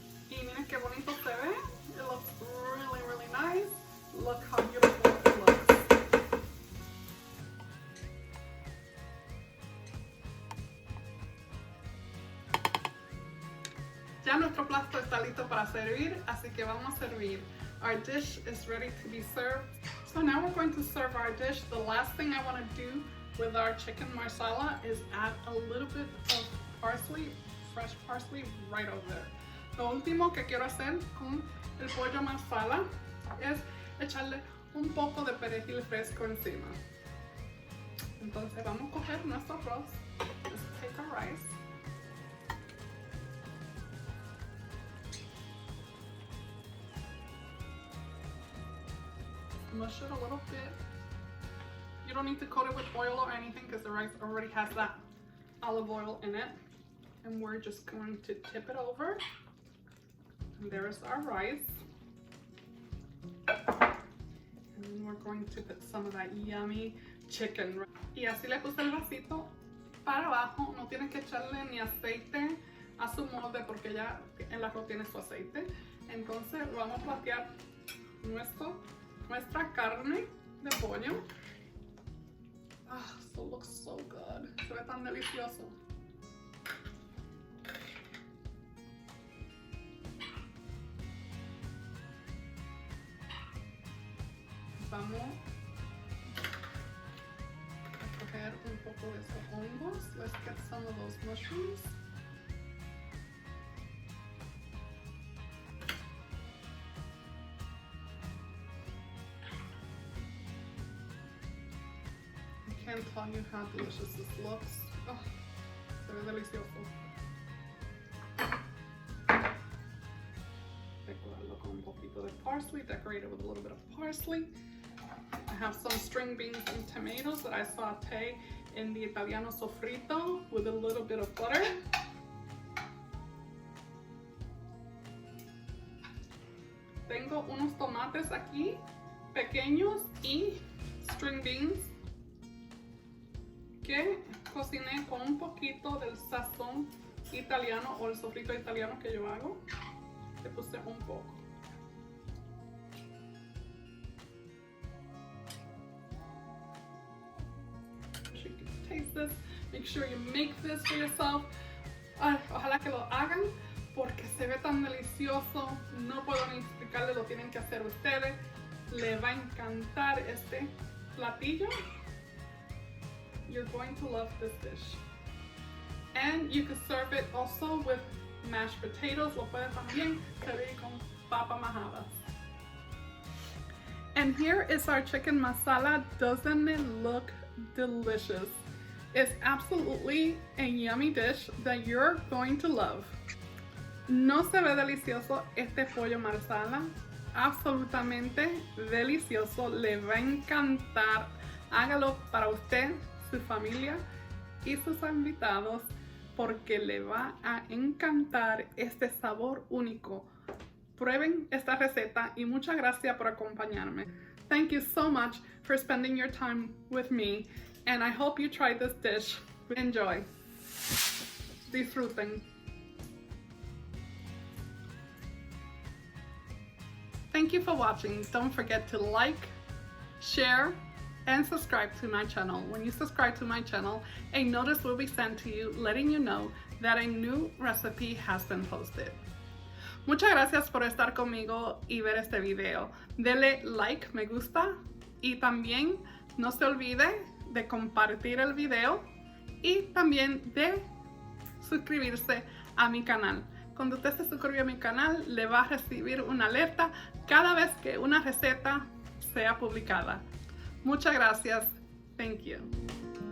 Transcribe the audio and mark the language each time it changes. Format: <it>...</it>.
<es>Y miren qué bonito se ve.</es> <en>It looks really, really nice. Look how beautiful it looks.</en> <es>Ya nuestro plato está listo para servir, así que vamos a servir.</es> <en>Our dish is ready to be served. So now we're going to serve our dish. The last thing I want to do with our chicken marsala is add a little bit of parsley, fresh parsley right over there.</en> <es>Lo último que quiero hacer con el pollo marsala es echarle un poco de perejil fresco encima. Entonces vamos a coger nuestro arroz.</es> <en>Let's take our rice. Mush it a little bit. You don't need to coat it with oil or anything because the rice already has that olive oil in it. And we're just going to tip it over. And there's our rice. And we're going to put some of that yummy chicken.</en> <es>Y así le puse el vasito para abajo. No tienen que echarle ni aceite a su molde porque ya el arroz tiene su aceite. Entonces vamos a platear nuestra carne de pollo.</es> <en>So looks so good.</en> <es>Se ve tan delicioso. Vamos a coger un poco de esos hongos.</es> <en>Let's get some of those mushrooms. I can't tell you how delicious this looks. Oh,</en> <es>se ve delicioso. Decorarlo con un poquito de parsley.</es> <en>Decorate it with a little bit of parsley. I have some string beans and tomatoes that I saute in the Italiano Sofrito with a little bit of butter.</en> <es>Tengo unos tomates aquí, pequeños, y string beans que cociné con un poquito del sazón italiano o el sofrito italiano que yo hago. Le puse un poco.</es> <en>You can taste this. Make sure you make this for yourself.</en> <es>Ojalá que lo hagan porque se ve tan delicioso. No puedo ni explicarles, lo tienen que hacer ustedes. Le va a encantar este platillo.</es> <en>You're going to love this dish. And you can serve it also with mashed potatoes.</en> <es>Lo puedes también servir con papa majadas.</es> <en>And here is our chicken masala. Doesn't it look delicious? It's absolutely a yummy dish that you're going to love.</en> <es>No se ve delicioso este pollo marsala. Absolutamente delicioso. Le va a encantar. Hágalo para usted, su familia y sus invitados porque le va a encantar este sabor único. Prueben esta receta y muchas gracias por acompañarme.</es> <en>Thank you so much for spending your time with me and I hope you try this dish. Enjoy.</en> <es>Disfruten.</es> <en>Thank you for watching. Don't forget to like, share, and subscribe to my channel. When you subscribe to my channel, a notice will be sent to you letting you know that a new recipe has been posted.</en> <es>Muchas gracias por estar conmigo y ver este video. Dele like, me gusta y también no se olvide de compartir el video y también de suscribirse a mi canal. Cuando usted se suscribe a mi canal, le va a recibir una alerta cada vez que una receta sea publicada. Muchas gracias.</es> <en>Thank you.</en>